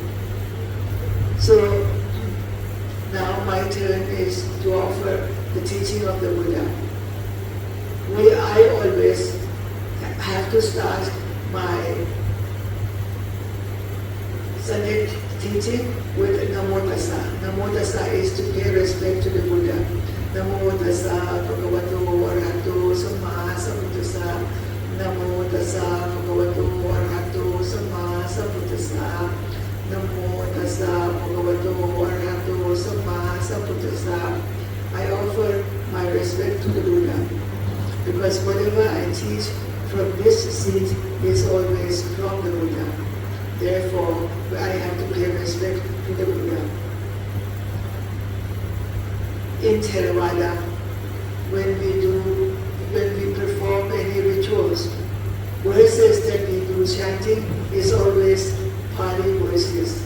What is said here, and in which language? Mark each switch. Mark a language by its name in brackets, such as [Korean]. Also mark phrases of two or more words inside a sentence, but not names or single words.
[English] So now my turn is to offer the teaching of the Buddha. I always have to start my Sunday teaching with Namo Tassa. Namo Tassa is to pay respect to the Buddha. [Pali] Namo Tassa Bhagavato Arahato Samma Sambuddhassa. Namo Tassa Bhagavato Arahato Samma Sambuddhassa. Namo Tassa Bhagavato Arahato Samma Sambuddhassa. [English] I offer my respect to the Buddha, because whatever I teach from this seat is always from the Buddha. Therefore, I have to pay respect to the Buddha. In Theravada, when we perform any rituals, verses that we do chanting is always Pali verses.